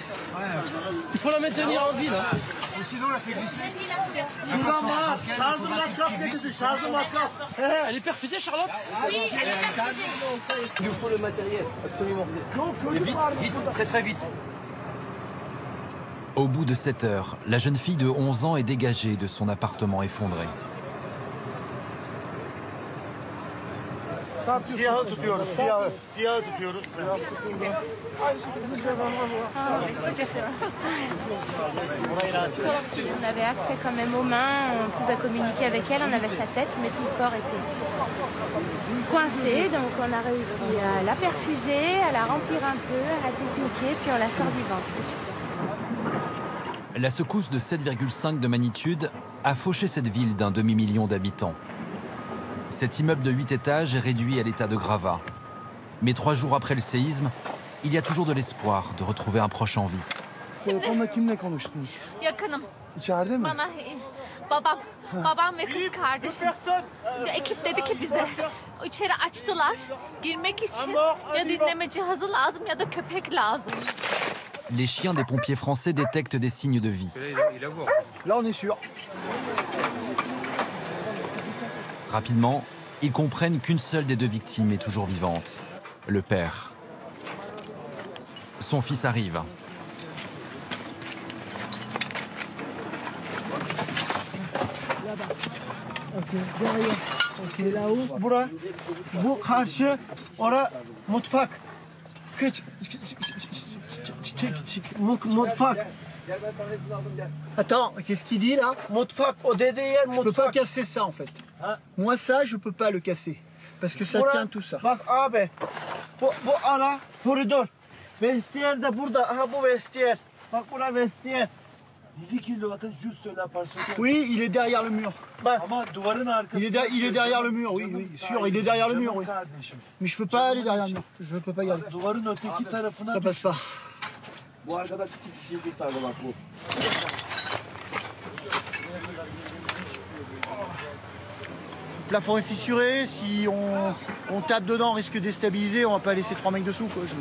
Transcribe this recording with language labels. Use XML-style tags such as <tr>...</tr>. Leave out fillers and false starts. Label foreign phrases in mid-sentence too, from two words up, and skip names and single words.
<fr>Il faut la maintenir en vie là. Elle est perfusée, Charlotte? Oui, elle est perfusée. Il nous faut le matériel, absolument. Et vite, vite, très très vite. Au bout de 7 heures, la jeune fille de 11 ans est dégagée de son appartement effondré.</fr> <tr>Siyahı tutuyoruz, siyahı. Siyahı tutuyoruz.</tr> <fr>On avait accès quand même aux mains, on pouvait communiquer avec elle, on avait sa tête, mais tout le corps était coincé. Donc on a réussi à la perfuser, à la remplir un peu, à la techniquer, puis on la sort vivante, c'est super. La secousse de 7,5 de magnitude a fauché cette ville d'un demi-million d'habitants. Cet immeuble de 8 étages est réduit à l'état de gravat. Mais 3 jours après le séisme, il y a toujours de l'espoir de retrouver un proche en vie.</fr> <tr>Telefonla kimle konuştunuz? Yakınım. İçeride mi? Bana babam ve kız kardeşim. Ekip dedi ki bize içeri açtılar. Girmek için ya dinleme cihazı lazım ya da köpek lazım.</tr> <fr>Les chiens des pompiers français détectent des signes de vie. Là on est sûr. Rapidement, ils comprennent qu'une seule des 2 victimes est toujours vivante, le père. Son fils arrive. Ok, derrière. Ok, là-haut.</fr> <tr>Bura. Bu karşı. Ora mutfak. Kıç. Mutfak.</tr> <fr>Attends, qu'est-ce qu'il dit là?</fr> <tr>Mutfak. O dediği yer mutfak.</tr> <fr>Je peux pas casser ça en fait. Moi ça je peux pas le casser. Parce que ça tient tout ça.</fr> <tr>Bak abi. Bu ara koridor. Vestiyer de burada. Aha bu vestiyer. Bak bura vestiyer.</tr> <fr>Oui, il est derrière le mur. Bak. Il est derrière le mur, oui, oui, sûr, il est derrière le mur, oui. Mais je peux pas aller derrière le mur, je peux pas y aller. Ça passe pas. Le plafond est fissuré, si on tape dedans, on risque de déstabiliser, on va pas laisser 3 mecs dessous, quoi.</fr>